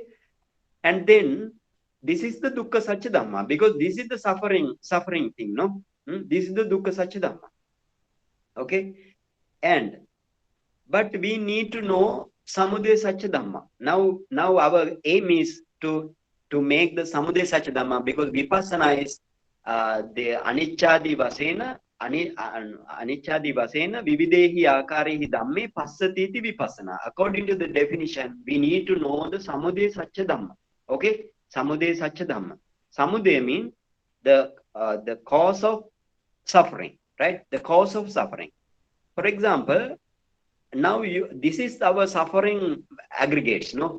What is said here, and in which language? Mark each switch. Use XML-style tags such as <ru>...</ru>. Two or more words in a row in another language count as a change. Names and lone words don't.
<en>And then this is the</en> <pi>Dukkha Satchidhamma,</pi> <en>because this is the suffering thing, no? This is the</en> <pi>Dukkha Satchidhamma.</pi> <en>Okay? And but we need to know</en> <pi>Samudaya Satchidhamma.</pi> <en>Now our aim is to make the</en> <pi>Samudaya Satchidhamma,</pi> <en>because Vipassana is the</en> <pi>Anichadi Vasena, Anichadi Vasena, Vividehi Akarehi Dhamme, Passatiti Vipassana.</pi> <en>According to the definition, we need to know the</en> <pi>Samudaya Satchidhamma.</pi> <en>Okay?</en> <pi>Samudaya Satchidhamma.</pi> <en>Samudaya means the cause of suffering, right? The cause of suffering. For example, now this is our suffering aggregates, no?</en>